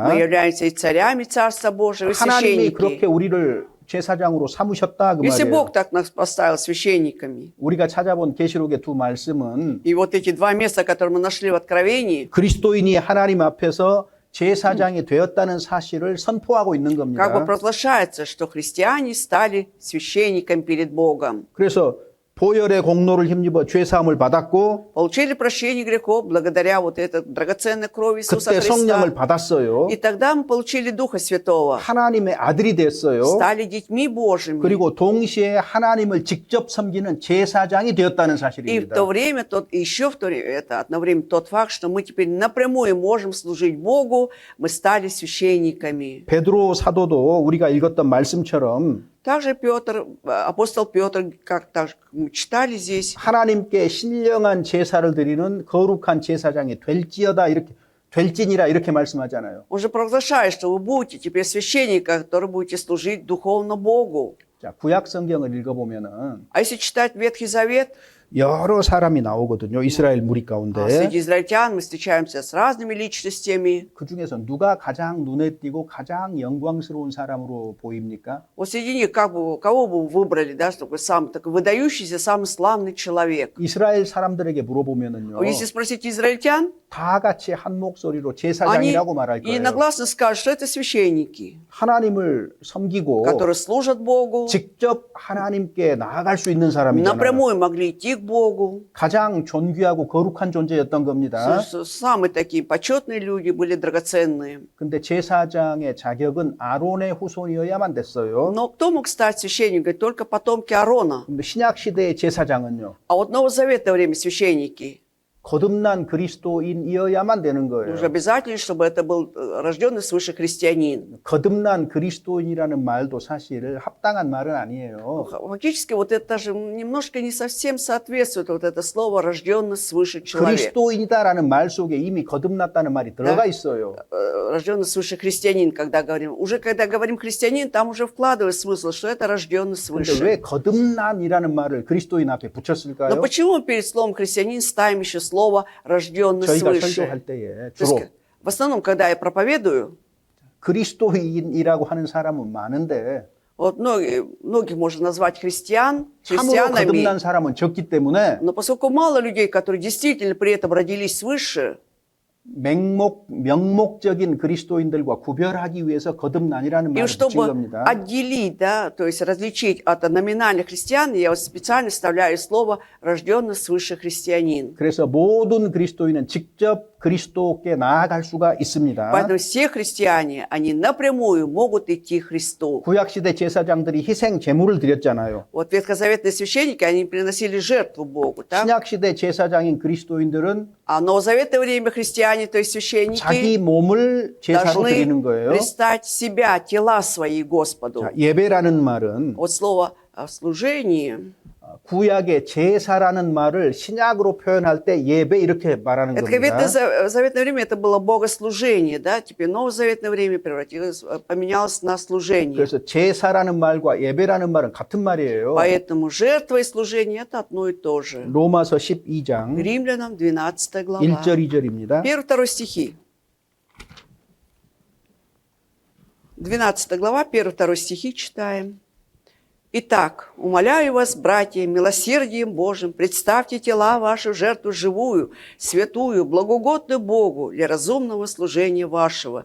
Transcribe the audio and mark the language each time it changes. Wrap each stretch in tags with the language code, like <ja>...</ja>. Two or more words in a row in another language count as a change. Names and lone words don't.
<ru>Мы являемся и царями Царства Божьего, и</ru> <ko>하나님이 그렇게</ko> <ru>священники.</ru> <ko>우리를 제사장으로 삼으셨다 그</ko> <ru>Если</ru> <ko>말이에요.</ko> <ru>Бог так нас поставил священниками,</ru> <ko>우리가 찾아본 계시록의 두 말씀은</ko> <ru>и вот эти два места, которые мы нашли в Откровении,</ru> <ko>그리스도인이 하나님 앞에서 제사장이 되었다는 사실을 선포하고 있는</ko> <ru>как бы</ru> <ko>겁니다.</ko> <ru>провозглашается, что христиане стали священниками перед Богом.</ru> <ko>그래서 보혈의 공로를 힘입어 죄 사함을 받았고</ko> <ru>Получили прощение грехов благодаря вот этой драгоценной крови Иисуса</ru> <ko>그때 성령을</ko> <ru>Христа.</ru> <ko>받았어요.</ko> <ru>И тогда мы получили Духа Святого,</ru> <ko>하나님의 아들이 됐어요.</ko> <ru>стали детьми Божьими.</ru> <ko>그리고 동시에 하나님을 직접 섬기는 제사장이 되었다는</ko> <ru>И в</ru> <ko>사실입니다.</ko> <ru>то время, еще в то время, это одновременно тот факт, что мы теперь напрямую можем служить Богу, мы стали священниками.</ru> <ko>베드로 사도도 우리가 읽었던 말씀처럼</ko> <ru>Также Петр, апостол Петр, как так мы читали здесь,</ru> <ko>하나님께 신령한 제사를 드리는 거룩한 제사장이 될지어다 이렇게 될지니라 이렇게 말씀하잖아요.</ko> <ru>он же провозглашает, что вы будете теперь священниками, которые будете служить духовно Богу.</ru> <ko>자, 구약 성경을 읽어보면은</ko> <ru>А если читать Ветхий Завет,</ru> <ko>여러 사람이 나오거든요. 이스라엘 무리 가운데.</ko> <ru>среди израильтян мы встречаемся с разными личностями.</ru> <ko>그 중에서 누가 가장 눈에 띄고 가장 영광스러운 사람으로 보입니까?</ko> <ru>Вот среди них кого бы вы выбрали, да, чтобы самый такой выдающийся, самый славный человек?</ru> <ko>이스라엘 사람들에게 물어보면은요.</ko> <ru>Если спросить израильтян,</ru> <ko>다 같이 한 목소리로</ko> <ru>они</ru> <ko>제사장이라고 말할 거예요.</ko> <ru>единогласно скажут, что это священники,</ru> <ko>하나님을 섬기고</ko> <ru>которые служат Богу,</ru> <ko>직접 하나님께 나아갈 수 있는 사람이잖아요.</ko> <ru>напрямую могли идти к Богу.</ru> <ko>가장 존귀하고 거룩한 존재였던 겁니다.</ko> <ru>Самые такие почетные люди были драгоценные.</ru> <ko>근데 제사장의 자격은 아론의 후손이어야만 됐어요.</ko> <ru>Но кто мог стать священником? Только потомки Аарона.</ru> <ko>근데 신약 시대의 제사장은요.</ko> <ru>А вот новозаветное время священники.</ru> <ko>거듭난 그리스도인이어야만 되는 거예요.</ko> <ru>Нужно обязательно, чтобы это был рожденный свыше христианин.</ru> <ko>거듭난 그리스도인이라는 말도 사실 합당한 말은 아니에요.</ko> <ru>Фактически вот это же немножко не совсем соответствует вот это слово «рожденный свыше человек».</ru> <ko>그리스도인이다라는 말 속에 이미 거듭났다는 말이 들어가 있어요.</ko> <ru>Рожденный свыше христианин, когда говорим. Уже когда говорим христианин, там уже вкладывает смысл, что это рожденный</ru> <ko>근데</ko> <ru>свыше.</ru> <ko>왜 거듭난이라는 말을 그리스도인 앞에 붙였을까요?</ko> <ru>Но почему перед словом христианин ставим еще слово «рожденный</ru> <ko>저희가</ko> <ru>свыше»?</ru> <ko>설교할 때에</ko> <ru>То есть,</ru> <ko>주로</ko> <ru>в основном, когда я проповедую,</ru> <ko>그리스도인이라고 하는 사람은 많은데</ko> <ru>вот многих можно назвать</ru> <ko>참으로</ko> <ru>христианами,</ru> <ko>거듭난 사람은 적기 때문에</ko> <ru>но поскольку мало людей, которые действительно при этом родились свыше,</ru> <ko>명목적인 그리스도인들과 구별하기 위해서 거듭난이라는</ko> <ru>и</ru> <ko>말을 붙인</ko> <ru>чтобы</ru> <ko>겁니다.</ko> <ru>отделить, да, то есть различить от номинальных христиан, я вот специально вставляю слово «рожденный свыше христианин».</ru> <ko>그래서 모든 그리스도인은 직접 그리스도께 나아갈 수가 있습니다.</ko> <ru>Поэтому все христиане, они напрямую могут идти к Христу.</ru> <ko>구약시대 제사장들이 희생 제물을 드렸잖아요.</ko> <ru>Вот ветхозаветные священники, они приносили жертву Богу, так?</ru> <ko>신약시대 제사장인 그리스도인들은</ko> <ru>А в новозаветное время христиане, то есть священники,</ru> <ko>자기 몸을 제사로 드리는</ko> <ru>должны</ru> <ko>거예요.</ko> <ru>предстать себя, тела свои Господу.</ru> <ko>자, 예배라는 말은</ko> <ru>Вот слово «служение»</ru> <ko>구약의 제사라는 말을 신약으로 표현할 때 예배 이렇게 말하는</ko> <ru>это</ru> <ko>겁니다.</ko> <ru>ветхозаветное время это было богослужение, да? Теперь новозаветное время превратилось, поменялось на служение.</ru> <ko>그래서 제사라는 말과 예배라는 말은 같은 말이에요.</ko> <ru>Поэтому жертва и служение это одно и то же.</ru> <ko>로마서 12장</ko> <ru>Римлянам 12 глава.</ru> <ko>1절 2절입니다.</ko> <ru>1-2 стихи. 12 глава, 1-2 стихи читаем. «Итак, умоляю вас, братья, милосердием Божьим, представьте тела ваши в жертву живую, святую, благогодную Богу для разумного служения вашего.</ru>